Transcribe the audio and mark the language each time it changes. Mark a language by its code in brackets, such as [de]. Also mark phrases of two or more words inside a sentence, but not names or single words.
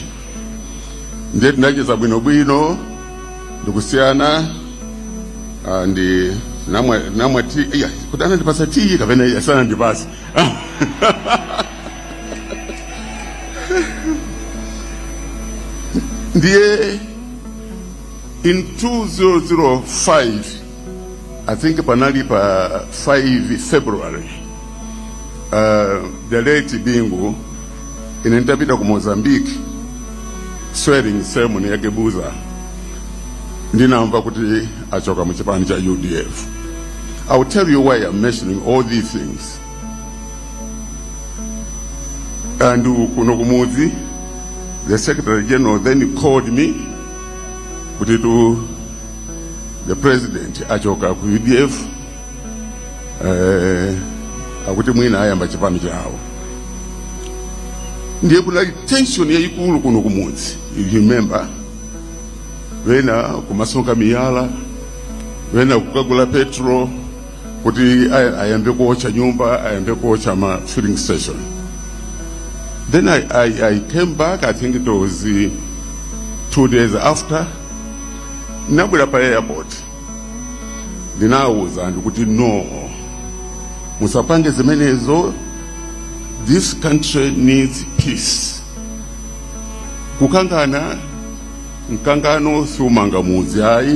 [ny] Ndiye tinacheza bwino bwino ndikusiyana ndi namwe ti kuti anandipasa ti kapena yasana ndipasa. Ndiye in 2005, [en] I think [ny] panali pa 5 February, [en] the late [ny] Bingu inentapita ku Mozambique [en] swearing ceremony [ny] yake Buza, ndinamva kuti achoka mu chipani cha UDF. [en] I will tell you why I'm mentioning all these things. [ny] And kuno kumuzi, [en] the Secretary General then called me to the president [ny] achoka ku UDF, akuti mwina ayamba chipani chawo. Ndiye kuna tension ya ikulu kuno kumuzi. [en] You remember, [ny] wena kumasonga miyala, wena kukagula petrol, kuti ayambe kuocha nyumba, ayambe kuocha ma filling station. [en] Then I came back, I think it was 2 days after. [ny] Nabula pa airport. Ndinawuza ndikuti no. Musapange zimenezo. [en] This country needs peace. [ny] Kukangana, mkangano sumanga muzi hai.